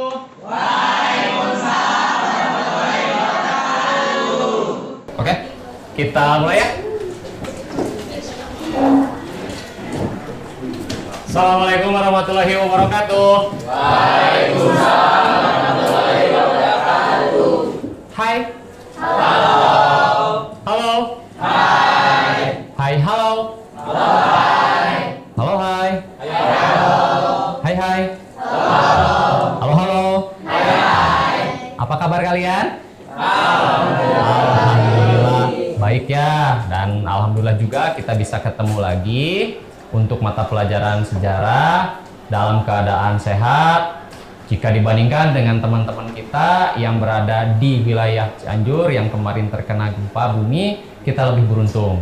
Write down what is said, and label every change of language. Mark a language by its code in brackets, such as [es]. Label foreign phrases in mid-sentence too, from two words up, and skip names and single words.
[ar] وعليكم السلام ورحمة الله وبركاته. [id] Oke, kita mulai ya. [ar] السلام عليكم ورحمة الله وبركاته. وعليكم السلام ورحمة الله وبركاته. [id] Hai. Halo. Halo. Hai. Hai, halo. Halo. Hai. Halo, hai. Halo. Hai, hai. Halo. Halo, halo. Hai. Apa kabar kalian? Alhamdulillah. Alhamdulillah. Baik ya, dan alhamdulillah juga kita bisa ketemu lagi untuk mata pelajaran sejarah dalam keadaan sehat. Jika dibandingkan dengan teman-teman kita yang berada di wilayah Cianjur yang kemarin terkena gempa bumi, kita lebih beruntung.